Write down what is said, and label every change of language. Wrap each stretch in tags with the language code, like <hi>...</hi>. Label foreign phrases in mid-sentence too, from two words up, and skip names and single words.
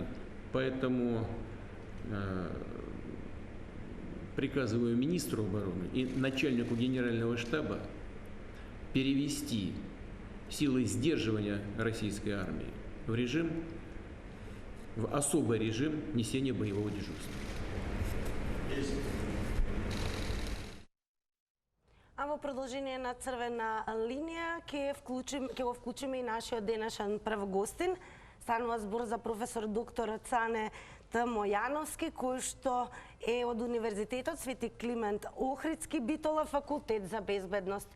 <ru>Поэтому приказываю министру обороны и начальнику генерального штаба перевести силы сдерживания российской армии в особый режим несения боевого дежурства.</ru> <mk>А во продолжение на Црвена линија ќе го вклучиме и нашиот денешен прв гостин. Станува збор за професор доктор Цане Мојановски, кој што е од Универзитетот Свети Климент Охридски, Битола, факултет за безбедност.</mk>